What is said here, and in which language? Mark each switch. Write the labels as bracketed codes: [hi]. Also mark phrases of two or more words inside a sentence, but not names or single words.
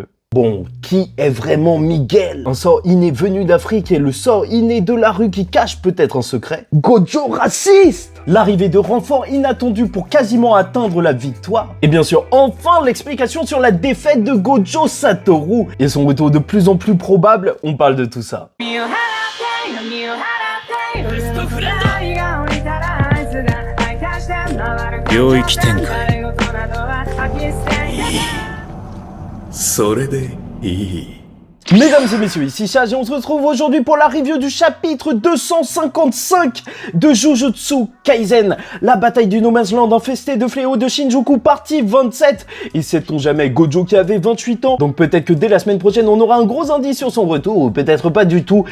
[fr] Bon, qui est vraiment Miguel? Un sort inné venu d'Afrique et le sort inné de la rue qui cache peut-être un secret? Gojo raciste! L'arrivée de renforts inattendus pour quasiment atteindre la victoire? Et bien sûr, enfin l'explication sur la défaite de Gojo Satoru et son retour de plus en plus probable, on parle de tout ça. [ja] 領域展開それでいい [fr] Mesdames et messieurs, ici Chage et on se retrouve aujourd'hui pour la review du chapitre 255 de Jujutsu Kaisen, la bataille du No Man's Land infestée de fléaux de Shinjuku, partie 27. Et sait-on jamais, Gojo qui avait 28 ans, donc peut-être que dès la semaine prochaine on aura un gros indice sur son retour, ou peut-être pas du tout.